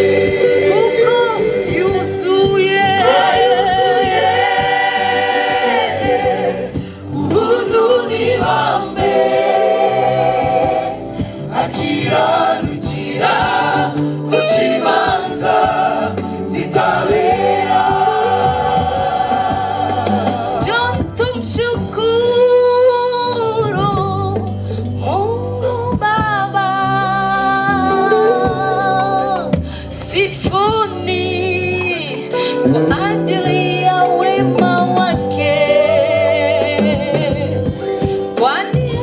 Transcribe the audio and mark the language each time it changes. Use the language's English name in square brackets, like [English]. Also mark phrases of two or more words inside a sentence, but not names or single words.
[Kinyarwanda] kuko yuzuye ubuntu n'ibambe akiranukira guca imanza zitabera [Swahili] John tumshukuru Mungu Baba, sifuni kwa ajili ya wema wake, kwani